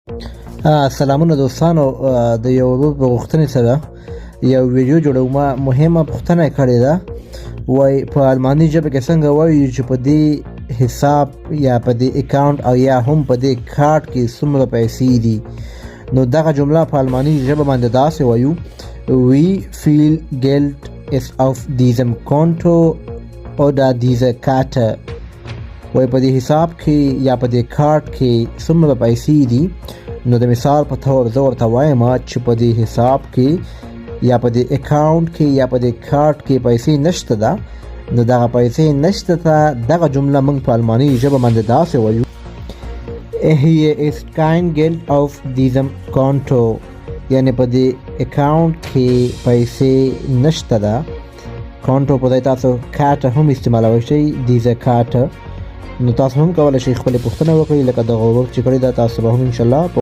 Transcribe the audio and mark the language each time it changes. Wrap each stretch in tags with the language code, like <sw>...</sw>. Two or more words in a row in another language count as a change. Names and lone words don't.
<ps>سلامونه دوستانو، د یو په غوښتنې سره یو ویډیو جوړوم. مهمه پوښتنه کړې ده، وای په الماني ژبه کې څنګه وایو چې په دې حساب یا په دې اکاونټ او یا هم په دې کارت کې څومره پیسې دي. نو دغه جمله په الماني ژبه باندې داسې وایو:</ps> <de>wie viel Geld ist auf diesem Konto oder dieser Karte.</de> <ps>وای په دې حساب کې یا په دې کارت کې څومره پیسې دي. نو د مثال په تور زه ورته وایم چې په دې حساب کې یا په دې اکاونټ کې یا په دې کارت کې پیسې نشته ده. نو دغه پیسې نشته ته دغه جمله موږ په الماني ژبه باندې داسې وایو:</ps> <de>hier ist kein Geld auf diesem Konto.</de> <ps>یعنی په دې اکاونټ کې پیسې نشته ده. کانټو په ځای تاسو کارت هم استعمالولی شئ،</ps> <de>diese Karte.</de> <ps>نو تاسو هم کولی شئ خپلې پوښتنه وکړئ لکه دغه ورک چې کړې ده. تاسو به هم انشاءالله</ps>